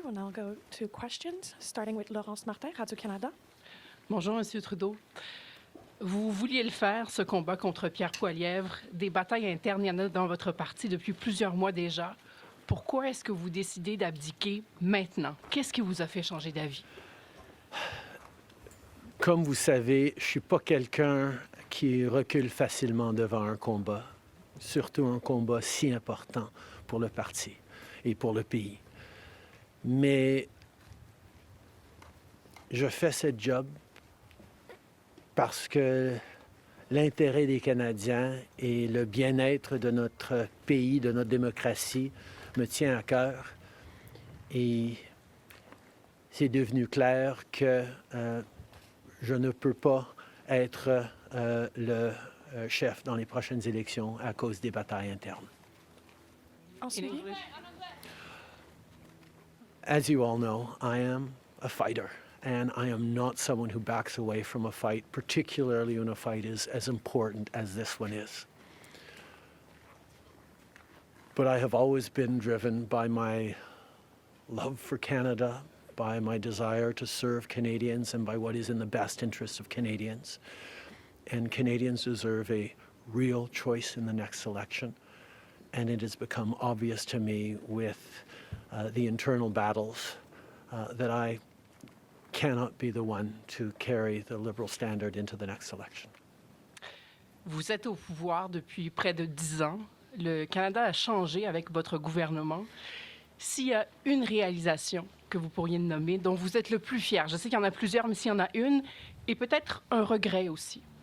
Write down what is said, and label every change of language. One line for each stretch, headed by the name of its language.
English: We'll now go to questions, starting with Laurence Martin, Radio-Canada.
French: Bonjour, Monsieur Trudeau. Vous vouliez le faire, ce combat contre Pierre Poilievre. Des batailles internes, il y en a dans votre parti depuis plusieurs mois déjà. Pourquoi est-ce que vous décidez d'abdiquer maintenant? Qu'est-ce qui vous a fait changer d'avis? Comme vous savez, je ne suis pas quelqu'un qui recule facilement devant un combat, surtout un combat si important pour le parti et pour le pays. Mais je fais ce job parce que l'intérêt des Canadiens et le bien-être de notre pays, de notre démocratie, me tient à cœur. Et c'est devenu clair que je ne peux pas être le chef dans les prochaines élections à cause des batailles internes. Ensuite,
English: As you all know, I am a fighter, and I am not someone who backs away from a fight, particularly when a fight is as important as this one is. But I have always been driven by my love for Canada, by my desire to serve Canadians, and by what is in the best interest of Canadians. And Canadians deserve a real choice in the next election. And it has become obvious to me with the internal battles that I cannot be the one to carry the Liberal standard into the next election.
French: Vous êtes au pouvoir depuis près de 10 ans. Le Canada a changé avec votre gouvernement. S'il y a une réalisation que vous pourriez nommer, dont vous êtes le plus fier, je sais qu'il y en a plusieurs, mais s'il y en a une, et peut-être un regret aussi.